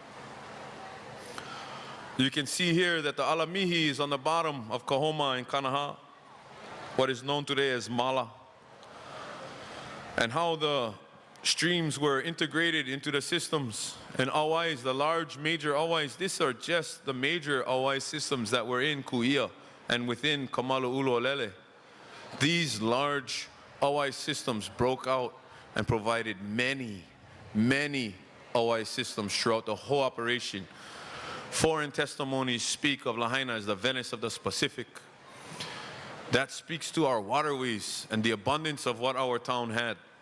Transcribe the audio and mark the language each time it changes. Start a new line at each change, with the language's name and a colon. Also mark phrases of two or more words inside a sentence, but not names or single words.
English: You can see here that the alamihi is on the bottom of Kahoma and Kanaha, what is known today as Mala, and how the streams were integrated into the systems. And auais, the large major auais, these are just the major auai systems that were in Ku'ia and within Kamalu ʻUlu o Lele. These large auai systems broke out and provided many, many auai systems throughout the whole operation. Foreign testimonies speak of Lahaina as the Venice of the Pacific. That speaks to our waterways and the abundance of what our town had.